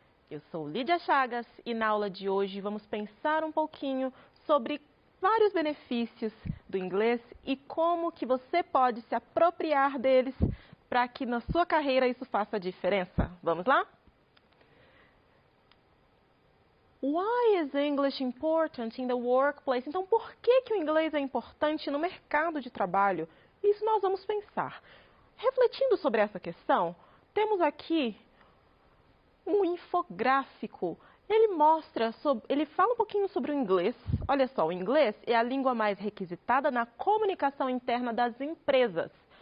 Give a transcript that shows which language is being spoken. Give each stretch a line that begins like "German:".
Portuguese: Eu sou Lídia Chagas e na aula de hoje vamos pensar um pouquinho sobre vários benefícios do inglês e como que você pode se apropriar deles para que na sua carreira isso faça diferença. Vamos lá?
English: Why is English important in the workplace?
Portuguese: Então, por que o inglês é importante no mercado de trabalho? Isso nós vamos pensar. Refletindo sobre essa questão, temos aqui um infográfico. Ele fala um pouquinho sobre o inglês. Olha só, o inglês é a língua mais requisitada na comunicação interna das empresas.